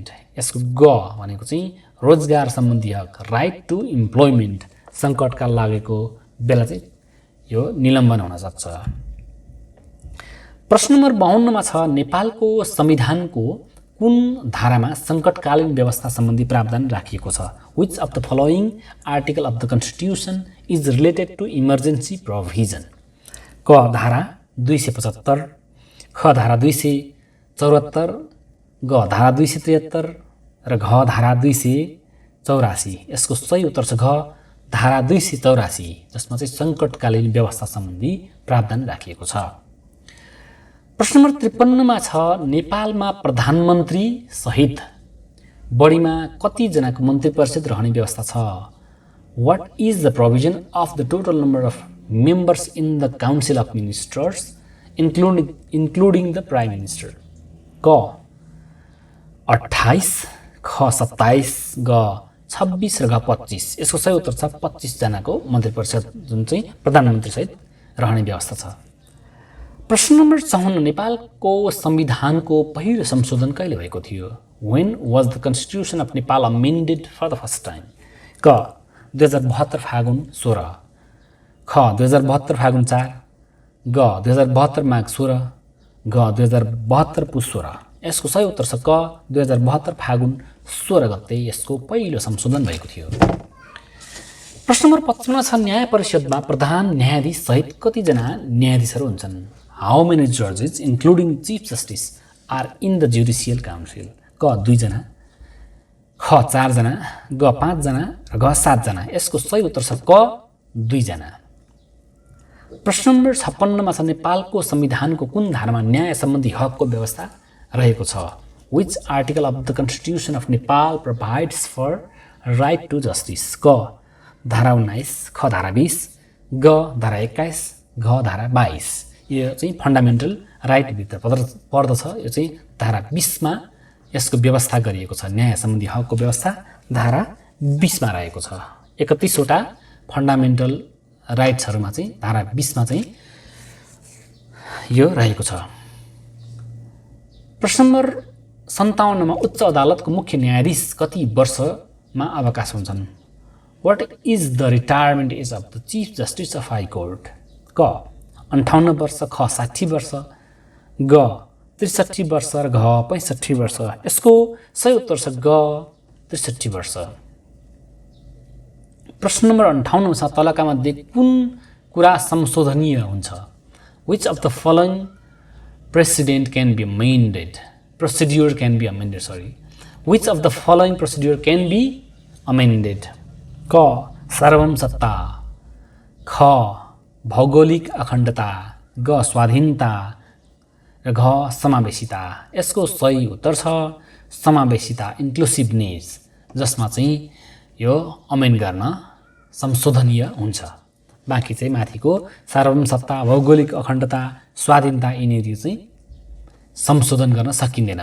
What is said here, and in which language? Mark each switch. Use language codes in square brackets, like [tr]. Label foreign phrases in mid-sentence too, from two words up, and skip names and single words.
[ne] यसको ग भनेको चाहिँ रोजगार सम्बन्धी हक, [en] right to employment. [ne] सङ्कटकाल लागेको बेला चाहिँ यो निलम्बन हुन सक्छ। प्रश्न नम्बर 52 मा छ नेपालको संविधानको कुन धारामा सङ्कटकालीन व्यवस्था सम्बन्धी प्रावधान राखिएको छ? [en] Which of the following article of the Constitution is related to emergency provision? [ne] क धारा 275, ख धारा 274, ग धारा 273 र घ धारा 284। यसको सही उत्तर छ घ धारा 284, जसमा चाहिँ सङ्कटकालीन व्यवस्था सम्बन्धी प्रावधान राखिएको छ। प्रश्न नम्बर 53 मा छ नेपालमा प्रधानमन्त्री सहित बढीमा कतिजनाको मन्त्री परिषद रहने व्यवस्था छ? [en] What is the provision of the total number of members in the Council of Ministers including the Prime Minister? [ne] क 28, ख 27, ग 26 र घ 25। यसको सही उत्तर छ 25 जनाको मन्त्री परिषद जुन चाहिँ प्रधानमन्त्री सहित रहने व्यवस्था छ। प्रश्न नम्बर 54 नेपालको संविधानको पहिलो संशोधन कहिले भएको थियो? [en] When was the Constitution of Nepal amended for the first time? [ne] क 2072 फागुन 16, ख 2072 फागुन 4, ग 2072 माघ 16, घ 2072 पुस 16। यसको सही उत्तर छ क 2072 फागुन 16 गते यसको पहिलो संशोधन भएको थियो। प्रश्न नम्बर 55 छ न्याय परिषदमा प्रधान न्यायाधीश सहित कतिजना न्यायाधीशहरू हुन्छन्? [en] How many judges including chief justice are in the judicial council? [ne] क 2 जना, ख 4 जना, ग 5 जना र घ 7 जना। यसको सही उत्तर छ क 2 जना। प्रश्न नम्बर 56 मा छ नेपालको संविधानको कुन धारामा न्याय सम्बन्धी हकको व्यवस्था रहेको छ? [en] Which article of the Constitution of Nepal provides for right to justice? [ne] क धारा 19, ख धारा 20, ग धारा 21, घ धारा 22। यो चाहिँ [en] fundamental right [ne] भित्र पर्दछ। यो चाहिँ धारा 20 मा यसको व्यवस्था गरिएको छ। न्याय सम्बन्धी हकको व्यवस्था धारा 20 मा रहेको छ। 31 वटा [en] fundamental rightsहरुमा [ne] चाहिँ धारा 20 मा चाहिँ यो रहेको छ। प्रश्न नम्बर 57 मा उच्च अदालतको मुख्य न्यायाधीश कति वर्षमा अवकाश हुन्छन्? [en] What is the retirement age of the Chief Justice of High Court? [ne] क 58 वर्ष, ख 60 वर्ष, ग 63 वर्ष र घ 65 वर्ष। यसको सही उत्तर छ ग 63 वर्ष। प्रश्न नम्बर 58 छ तलका मध्ये कुन कुरा संशोधनीय हुन्छ? [en] Which of the following procedure can be amended? Which of the following procedure can be amended? [ne] क सार्वभौम सत्ता, ख भौगोलिक अखण्डता, ग स्वाधीनता र घ समावेशिता। यसको सही उत्तर छ समावेशिता, इन्क्लुसिभनेस, जसमा चाहिँ यो अमेन्ड गर्न संशोधनीय हुन्छ। बाँकी चाहिँ माथिको सार्वभौम सत्ता, भौगोलिक अखण्डता, स्वाधीनता यिनीहरू चाहिँ संशोधन गर्न सकिँदैन।